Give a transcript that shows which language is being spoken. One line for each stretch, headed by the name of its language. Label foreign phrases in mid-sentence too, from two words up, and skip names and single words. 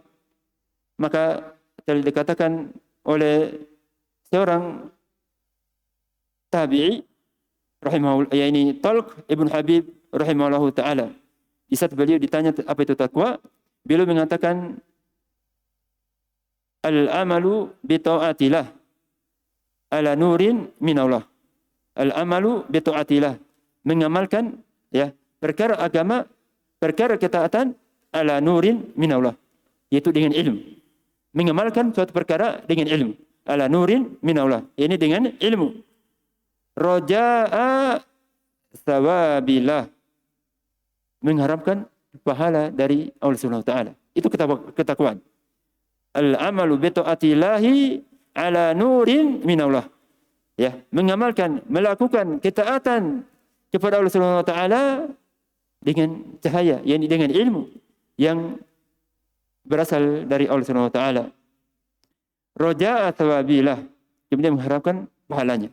Indonesian: Maka telah dikatakan oleh seorang tabi'i rahimahullah, yakni Talq ibn Habib
Arabic: رحمه الله تعالى.
Indonesian: Di saat beliau ditanya apa itu takwa, beliau mengatakan
Arabic: العمل بطاعة الله على نور من الله. العمل بطاعة الله,
Indonesian: mengamalkan ya perkara agama, perkara ketaatan
Arabic: على نور من الله,
Indonesian: yaitu dengan ilmu. Mengamalkan suatu perkara dengan ilmu.
Arabic: على نور من الله,
Indonesian: ini dengan ilmu.
Arabic: رجاء ثواب الله,
Indonesian: mengharapkan pahala dari Allah
Arabic: سبحانه وتعالى.
Indonesian: Itu ketakwaan.
Arabic: العمل بطاعة الله على نور من الله.
Indonesian: Ya, mengamalkan, melakukan ketaatan kepada Allah
Arabic: سبحانه وتعالى
Indonesian: dengan cahaya, yakni dengan ilmu yang berasal dari Allah
Arabic: سبحانه وتعالى. رجاء ثواب الله,
Indonesian: kemudian mengharapkan pahalanya.